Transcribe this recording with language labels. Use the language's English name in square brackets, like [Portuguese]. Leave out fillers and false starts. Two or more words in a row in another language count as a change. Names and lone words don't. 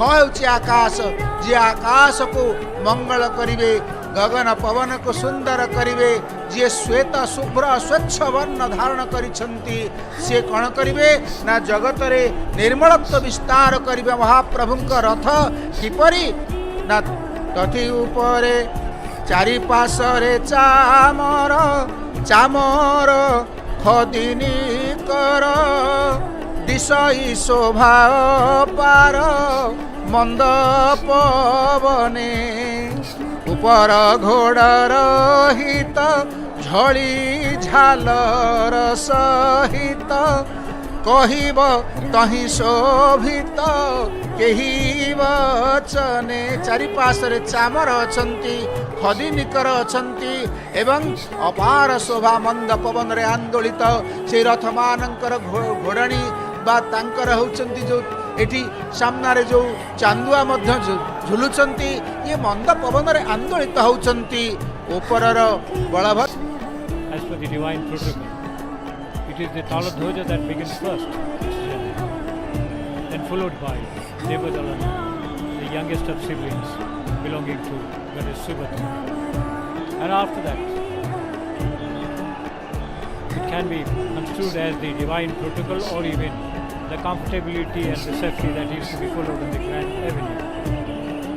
[Odia] ହୁଏ ଆକାଶ ଯେ ଆକାଶକୁ ମଙ୍ଗଳ କରିବେ ଗଗନ ପବନକୁ ସୁନ୍ଦର କରିବେ ଯେ ଶ୍ୱେତ ଶୁଭ୍ର ସ୍ୱଚ୍ଛ ବର୍ଣ୍ଣ ଧାରଣ କରିଛନ୍ତି ସେ କଅଣ କରିବେ ନା ଜଗତରେ ନିର୍ମଳତ୍ୱ ବିସ୍ତାର କରିବେ ମହାପ୍ରଭୁଙ୍କ ରଥ କିପରି ନା ତଥି ଉପରେ ଚାରି ପାଖରେ ଚାମର ଚାମର ଖଦିନୀ କର ଦିଶଇ ଶୋଭା ପାର ମଣ୍ଡପ ବନେ ଉପର ଘୋଡ଼ର ହିତ ଝଡ଼ି ଝାଲର ସହିତ କହିବ ତହିଁ ଶୋଭିତ କେହି ବଚନେ ଚାରିପାଖରେ ଚାମର ଅଛନ୍ତି ଖଦିନୀକର ଅଛନ୍ତି ଏବଂ ଅପାର ଶୋଭା ମନ୍ଦ ପବନରେ ଆନ୍ଦୋଳିତ ସେ ରଥମାନଙ୍କର ଘୋଡ଼ାଣି ବା ତାଙ୍କର ହେଉଛନ୍ତି ଯୋ ଏଠି ସାମନାରେ ଯୋ ଚାନ୍ଦୁଆ ମଧ୍ୟ ଝୁଲୁଛନ୍ତି ଏ ମନ୍ଦ ପବନରେ ଆନ୍ଦୋଳିତ ହେଉଛନ୍ତି ଉପରର ବଳଭଦ୍ର [English] as per the divine protocol. It is the Taladhwaja that begins first, then followed by Devadalana, the youngest of siblings belonging to Goddess Subhadra. And after that, it can be construed as the divine protocol or even the comfortability and the safety that is to be followed in the Grand Avenue.